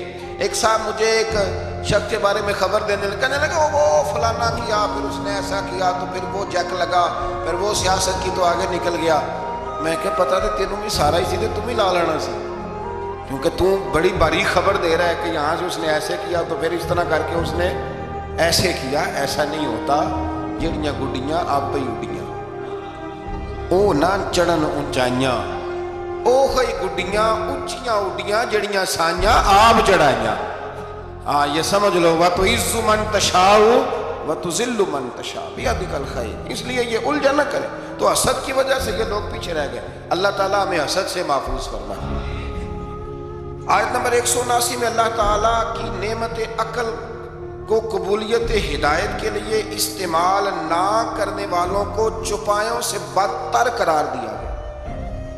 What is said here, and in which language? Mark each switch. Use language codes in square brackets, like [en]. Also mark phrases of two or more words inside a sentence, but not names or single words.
[ur] ایک صاحب مجھے ایک شخص کے بارے میں خبر دینے لگا، کہنے لگا وہ فلانا کیا، پھر اس نے ایسا کیا، تو پھر وہ جیک لگا، پھر وہ سیاست کی تو آگے نکل گیا۔ [pa] میں کہ پتا تھا تینوں بھی سارا ہی چیزیں تم ہی لا لینا سی، [ur] کیونکہ تو بڑی باریک خبر دے رہا ہے کہ یہاں سے اس نے ایسے کیا تو پھر اس طرح کر کے اس نے ایسے کیا۔ ایسا نہیں ہوتا، [pa] جڑیاں گڈیاں آپ ہی اڈیاں۔ او نہ چڑھن اونچائیاں، او خی گڈیاں اونچیاں اڈیاں جڑیاں سائیاں آپ چڑھائیاں۔ [ur] یہ سمجھ لو [ar] وَتُعِزُّ مَن تَشَاءُ وَتُذِلُّ مَن تَشَاءُ بِیَدِکَ الْخَیْرُ۔ [ur] اس لیے یہ الجھن نہ کرے۔ تو حسد کی وجہ سے یہ لوگ پیچھے رہ گئے، اللہ تعالیٰ ہمیں حسد سے محفوظ فرمائے۔ آیت نمبر 179 میں اللہ تعالیٰ کی نعمت عقل کو قبولیت ہدایت کے لیے استعمال نہ کرنے والوں کو چوپایوں سے بدتر قرار دیا ہے۔